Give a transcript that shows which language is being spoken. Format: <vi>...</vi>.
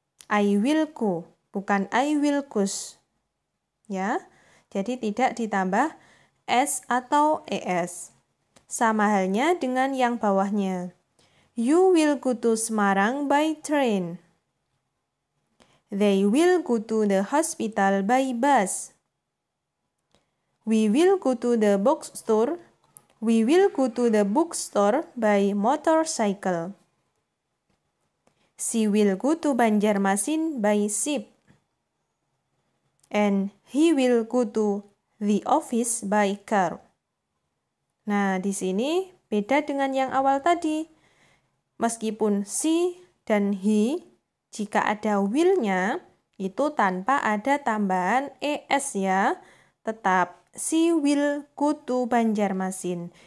<en>I will go,</en> <id>bukan</id> <en>I will goes.</en> <id>Ya, jadi tidak ditambah S atau ES. Sama halnya dengan yang bawahnya.</id> <en>You will go to Semarang by train. They will go to the hospital by bus. We will go to the bookstore. We will go to the bookstore by motorcycle. She will go to Banjarmasin by ship. And he will go to the office by car.</en> <id>Nah, di sini beda dengan yang awal tadi. Meskipun she dan he, jika ada will-nya, itu tanpa ada tambahan ES ya. Tetap,</id> <en>she will go to Banjarmasin.</en>